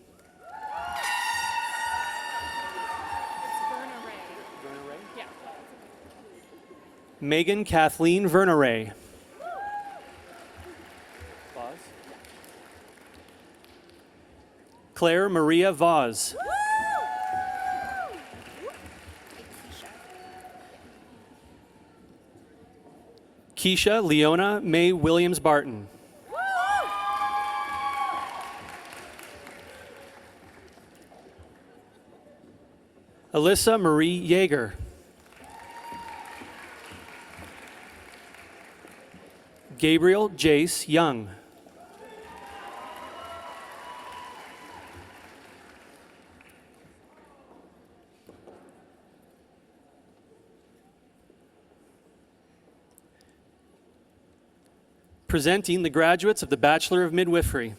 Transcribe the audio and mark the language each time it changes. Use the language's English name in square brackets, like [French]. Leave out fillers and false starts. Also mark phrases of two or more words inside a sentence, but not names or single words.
[English] Megan Kathleen Verneray. Claire Maria Vaz. Keisha Leona May Williams Barton. Alyssa Marie Yeager. Gabriel Jace Young. Presenting the graduates of the Bachelor of Midwifery.